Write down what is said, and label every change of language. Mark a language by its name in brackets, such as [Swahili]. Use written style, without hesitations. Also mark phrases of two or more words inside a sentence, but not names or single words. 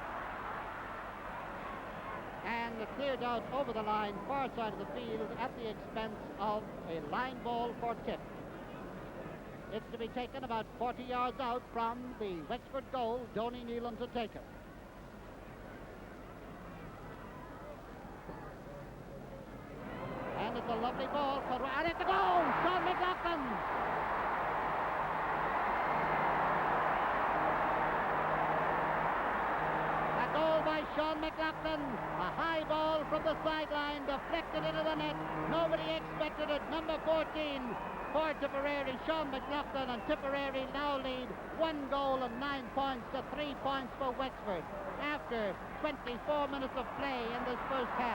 [English] And cleared out over the line, far side of the field, at the expense of a line ball for Tipp. It's to be taken about 40 yards out from the Wexford goal. Donny Nealon to take it. And it's a lovely ball, and it's a goal! Sean McLaughlin! Sean McLaughlin, a high ball from the sideline, deflected into the net. Nobody expected it. Number 14 for Tipperary, Sean McLaughlin, and Tipperary now lead 1 goal and 9 points to 3 points for Wexford after 24 minutes of play in this first half.